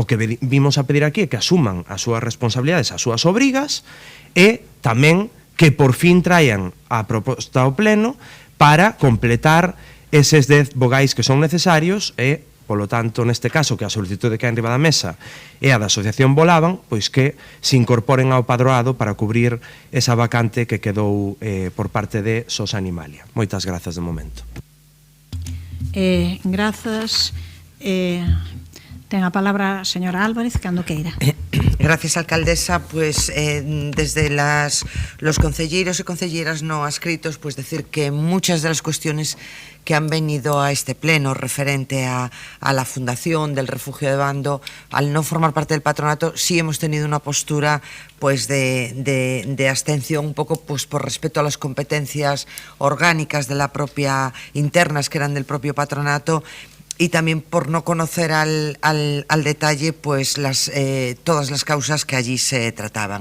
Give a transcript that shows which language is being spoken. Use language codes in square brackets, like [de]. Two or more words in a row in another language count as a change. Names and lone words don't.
[gl] que vimos a pedir aquí é que asuman as súas responsabilidades, as súas obrigas, e tamén que por fin traian a proposta ao pleno para completar eses 10 vogais que son necesarios e, polo tanto, neste caso, que a solicitude que hai enriba da mesa é a da Asociación Volaban, pois que se incorporen ao padroado para cubrir esa vacante que quedou por parte de SOS Animalia. Moitas grazas de momento. Grazas. Ten a palabra a señora Álvarez, cando queira. [es] Gracias, alcaldesa. Pues desde los concelleiros y concelleras no adscritos, pues decir que muchas de las cuestiones que han venido a este pleno referente a la fundación del refugio de Bando, al no formar parte del patronato, sí hemos tenido una postura pues de abstención, un poco pues por respeto a las competencias orgánicas de la propia internas que eran del propio patronato, y también por no conocer al detalle pues todas las causas que allí se trataban.